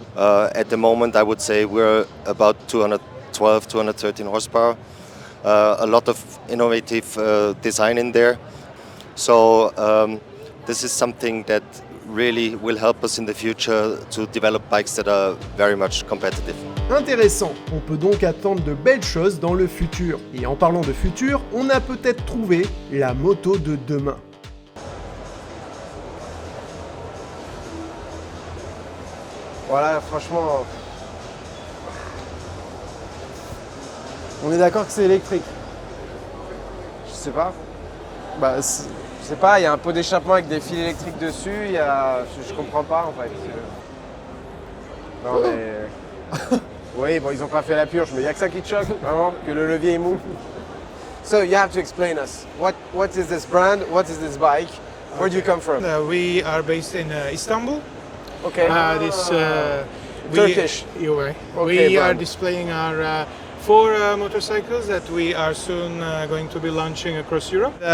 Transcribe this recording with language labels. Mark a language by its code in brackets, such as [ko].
[en] At the moment, I would say we're about 212, 213 horsepower. A lot of innovative design in there. So this is something that really will help us in the future to develop bikes that are very much competitive. [fr] Intéressant, on peut donc attendre de belles choses dans le futur. Et en parlant de futur, on a peut-être trouvé la moto de demain. Voilà, franchement, On est d'accord que c'est électrique. je sais pas. Bah, Je sais pas, il y a un pot d'échappement avec des fils électriques dessus, il y a... je comprends pas en fait. Non mais... Oui, bon, ils ont pas fait la purge, mais il y a que ça qui te choque, vraiment, que le levier est mou. [en] So you have to explain us. What is this brand? What is this bike? Where do you come from? We are based in Istanbul. Okay. Turkish. You're right. Okay, We are brand. displaying our 4 motorcycles that we are soon going to be launching across Europe.